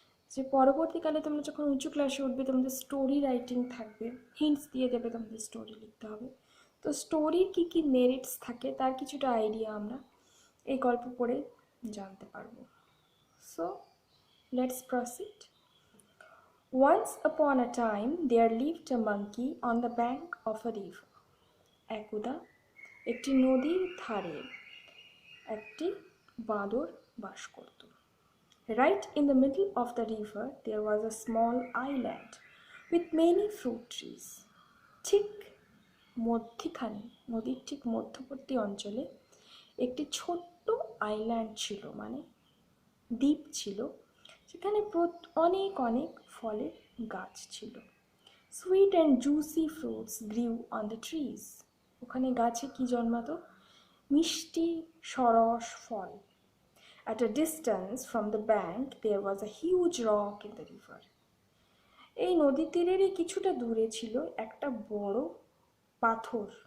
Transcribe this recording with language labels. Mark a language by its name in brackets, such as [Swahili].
[Bangla] যে পরবর্তীকালে তোমরা যখন উঁচু ক্লাসে উঠবে তোমাদের স্টোরি রাইটিং থাকবে, হিন্টস দিয়ে দেবে তোমাদের স্টোরি লিখতে হবে। তো স্টোরির কী কী মেরিটস থাকে তার কিছুটা আইডিয়া আমরা এই গল্প পড়ে জানতে পারবো। [English] So let's proceed. Once upon a time there lived a monkey on the bank of a river. [Bangla] একদা একটি নদীর ধারে একটি বাঁদর বাস করত। [English] Right in the middle of the river there was a small island with many fruit trees. [Bangla] ঠিক মধ্যখানে, নদীর ঠিক মধ্যবর্তী অঞ্চলে একটি ছোট্ট আইল্যান্ড ছিল, মানে দ্বীপ ছিল, সেখানে অনেক অনেক ফলের গাছ ছিল। [English] Sweet and juicy fruits grew on the trees. [Bangla] ওখানে গাছে কি জন্মাতো? মিষ্টি সরস ফল। [English] At a distance from the bank there was a huge rock in the river. [Bangla] এই নদীর তীরেরই কিছুটা দূরে ছিল একটা বড় পাথর।